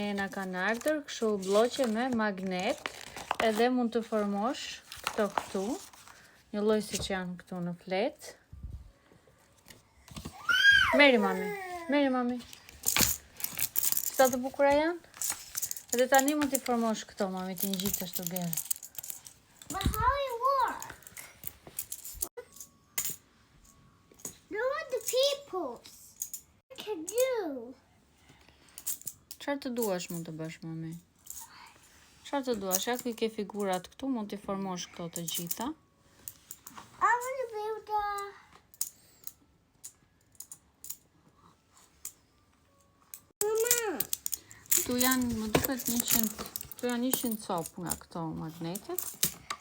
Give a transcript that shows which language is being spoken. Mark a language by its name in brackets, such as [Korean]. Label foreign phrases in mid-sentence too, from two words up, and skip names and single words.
[Albanian] Na kanë ardhur kështu bloqe me magnet, edhe mund të formosh këtu, një lloj siç janë këtu në flet. Meri mami. Sa të bukura janë? Edhe tani mund t'i formosh këto, mami, t'i ngjitesh together. [English] But how it work? Look at the peoples. What can do? [Albanian] Çfarë të duash mund të bësh, mami? Çfarë të duash? Ja ku i ke figurat këtu, mund t'i formosh këto të gjitha. [English] I want to build a... Mama. [Albanian] Këtu janë, më duket 100 copë nga këto magnetet.